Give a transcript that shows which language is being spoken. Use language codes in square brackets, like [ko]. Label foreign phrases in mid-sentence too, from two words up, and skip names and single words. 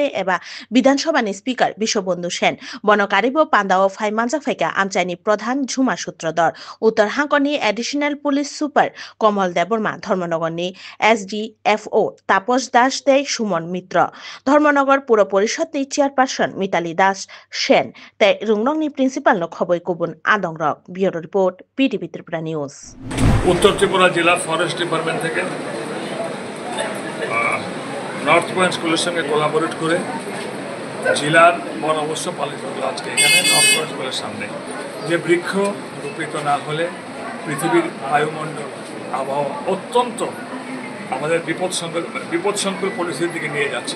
[trp] एबा विधानसभानि स्पीकर विश्वबंधु सेन बनकारिबो पान्दाव फाइ मानजाक फाइका आमचानि प्रधान झुमा सूत्रधर उत्तर हांकनि [en] additional police super [trp] कमल देबर्मा धर्मनगरनि एसडीएफओ तापस दास दे सुमन मित्र धर्मनगर पुर परिषदनि चेयरपार्सन मिताली दास सेन ते रुंगनंगनि प्रिन्सिपाल न खबै गुबुन आदं रक [en] bureau report BTV Tripura News [bn] উত্তর ত্রিপুরা জিলা ফরেস্ট ডিপার্টমেন্ট থেকে নর্থ পয়েন্ট স্কুলের সঙ্গে কোলাবোরেট করে জেলার বন অবশ্য পালিত হলো আজকে এখানে নর্থ পয়েন্ট স্কুলের সামনে। যে বৃক্ষ রোপিত না হলে পৃথিবীর বায়ুমণ্ডল আবহাওয়া অত্যন্ত আমাদের বিপদসংকুল পরিস্থিতির দিকে নিয়ে যাচ্ছে।